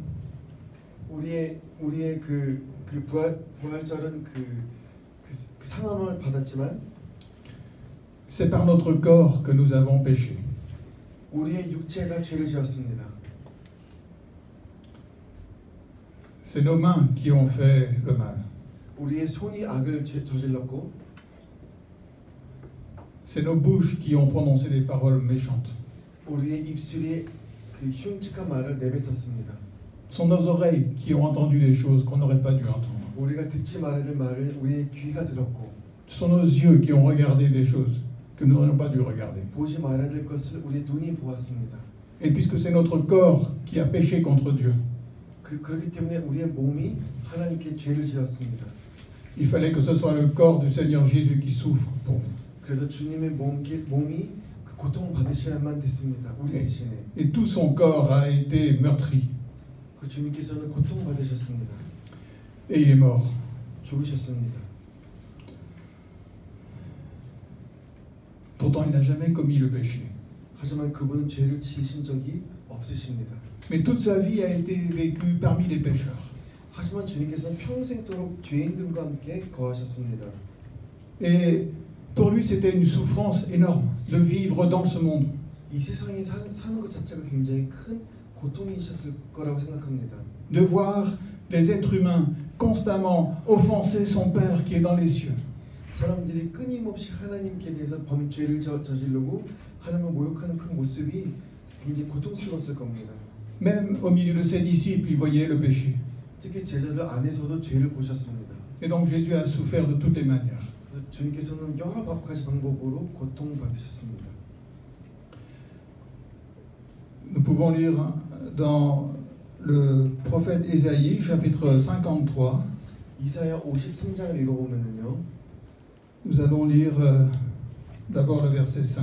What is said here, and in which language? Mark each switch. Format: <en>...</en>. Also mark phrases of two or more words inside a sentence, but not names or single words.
<ko>우리의 부활절은 그 상함을 받았지만</ko> <fr>C'est par notre corps que nous avons péché.</fr> <ko>우리의 육체가 죄를 지었습니다.</ko> <fr>C'est nos mains qui ont fait le mal.</fr> <ko>우리의 손이 악을 저질렀고,</ko> <fr>C'est nos bouches qui ont prononcé des paroles méchantes.</fr> <ko>우리의 입술이 그 흉측한 말을 내뱉었습니다.</ko> <fr>Ce sont nos oreilles qui ont entendu des choses qu'on n'aurait pas dû entendre.</fr> <ko>우리가 듣지 말아야 될 말을 우리의 귀가 들었고,</ko> <fr>Ce sont nos yeux qui ont regardé des choses que nous n'aurions pas dû regarder.</fr> <ko>보지 말아야 될 것을 우리의 눈이 보았습니다.</ko> <fr>Et puisque c'est notre corps qui a péché contre Dieu,</fr> <ko>그렇기 때문에 우리의 몸이 하나님께 죄를 지었습니다.</ko> <fr>il fallait que ce soit le corps du Seigneur Jésus qui souffre pour nous.</fr> <ko>그래서 주님의 몸이 그 고통 받으셔야만 됐습니다. 우리 대신에.</ko> <fr>Et tout son corps a été meurtri.</fr> <ko>그 주님께서는 고통 받으셨습니다.</ko> <fr>Et il est mort.</fr> <ko>죽으셨습니다.</ko> <fr>Pourtant, il n'a jamais commis le péché.</fr> <ko>하지만 그분은 죄를 지으신 적이 없으십니다.</ko> <fr>Mais toute sa vie a été vécue parmi les pécheurs.</fr> <ko>하지만 주님께서는 평생도록 죄인들과 함께 거하셨습니다.</ko> <fr>Et pour lui, c'était une souffrance énorme de vivre dans ce monde.</fr> <ko>이 세상에 사는 것 자체가 굉장히 큰 고통이셨을 거라고 생각합니다.</ko> <fr>De voir les êtres humains constamment offenser son Père qui est dans les cieux.</fr> <ko>사람들이 끊임없이 하나님께 대해서 죄를 저지르고 하나님을 모욕하는 그 모습이 굉장히 고통스러웠을 겁니다.</ko> <fr>Même au milieu de ses disciples, il voyait le péché.</fr> <ko>특히 제자들 안에서도 죄를 보셨습니다.</ko> <fr>Et donc Jésus a souffert de toutes les manières.</fr> <ko>그래서 주님께서는 여러 가지 방법으로 고통받으셨습니다.</ko> <fr>Nous pouvons lire dans le prophète Ésaïe, chapitre 53.</fr> <ko>이사야 53장을 읽어보면요.</ko> <fr>Nous allons lire d'abord le verset 5.</fr>